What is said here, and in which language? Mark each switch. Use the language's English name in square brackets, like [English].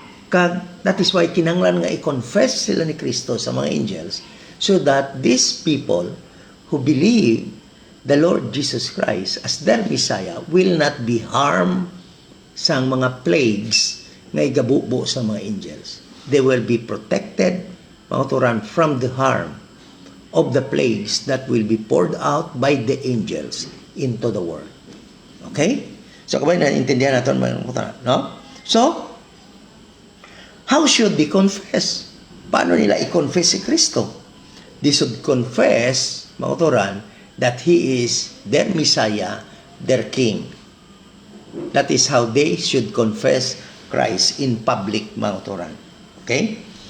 [English] That is why [Cebuano] kinanglan nga i-confess sila ni Kristo sa mga angels [English] so that these people who believe the Lord Jesus Christ as their Messiah will not be harmed [Cebuano] sa mga plagues nga igabubo sa mga angels. [English] They will be protected, mga turan, from the harm of the plagues that will be poured out by the angels into the world. Okay? [Filipino] So, kabay na intindihan natin mga turan, no? [English] So, how should they confess? [Filipino] Paano nila i-confess si Kristo? [English] They should confess, mga turan, that He is their Messiah, their King. That is how they should confess Christ in public, mga turan. Okay?